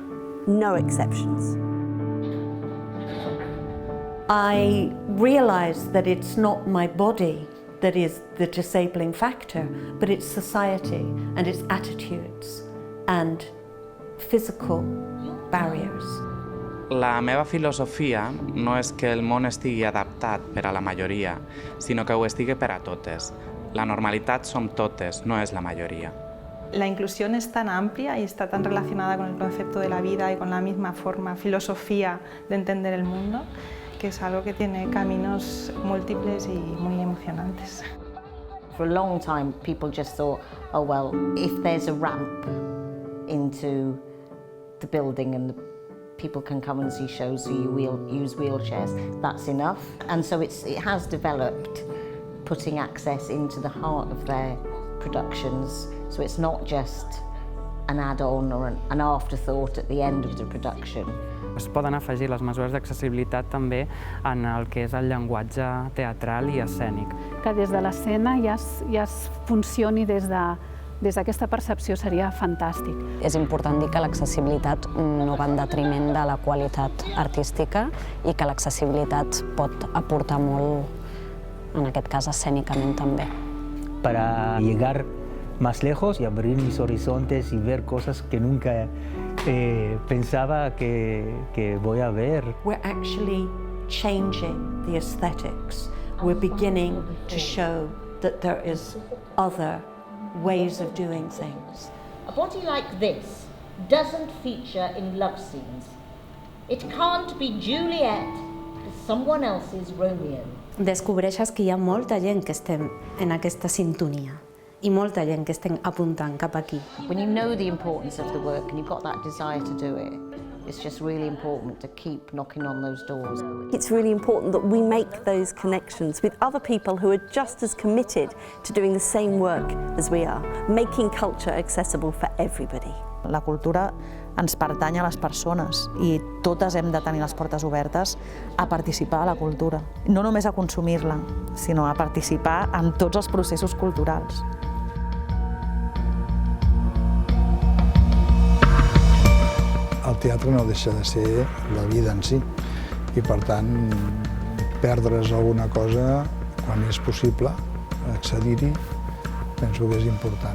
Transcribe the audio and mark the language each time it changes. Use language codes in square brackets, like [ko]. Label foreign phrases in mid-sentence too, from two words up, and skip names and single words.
[en] No exceptions. I realise that it's not my body that is the disabling factor, but it's society and its attitudes and physical barriers. [ca] La meva filosofia no és que el món estigui adaptat per a la majoria, sinó que ho estigui per a totes. La normalitat som totes, no és la majoria. [es] La inclusión es tan amplia y está tan relacionada con el concepto de la vida y con la misma filosofía de entender el mundo, que es algo que tiene caminos múltiples y muy emocionantes. [en] For a long time, people just thought, oh well, if there's a ramp into the building and the people can come and see shows, so you use wheelchairs, that's enough. And so it has developed putting access into the heart of their productions, so it's not just an add-on or an afterthought at the end of the production. [ca] Es poden afegir les mesures d'accessibilitat també en el que és el llenguatge teatral i escènic. Que des de l'escena ja es funcioni des d'aquesta percepció seria fantàstic. És important dir que l'accessibilitat no va en detriment de la qualitat artística i que l'accessibilitat pot aportar molt, en aquest cas escènicament també. [es] Para llegar más lejos y abrir mis horizontes y ver cosas que nunca pensaba que voy a ver. [en] We're actually changing the aesthetics. We're beginning to show that there is other ways of doing things. A body like this doesn't feature in love scenes. It can't be Juliet to someone else's Romeo. [ca] Descobreixes que hi ha molta gent que estem en aquesta sintonia i molta gent que estem apuntant cap aquí. [en] When you know the importance of the work and you've got that desire to do it, it's just really important to keep knocking on those doors. It's really important that we make those connections with other people who are just as committed to doing the same work as we are, making culture accessible for everybody. [ca] La cultura ens pertany a les persones i totes hem de tenir les portes obertes a participar a la cultura. No només a consumir-la, sinó a participar en tots els processos culturals. El teatre no deixa de ser la vida en si i, per tant, perdre's alguna cosa quan és possible, accedir-hi, penso que és important.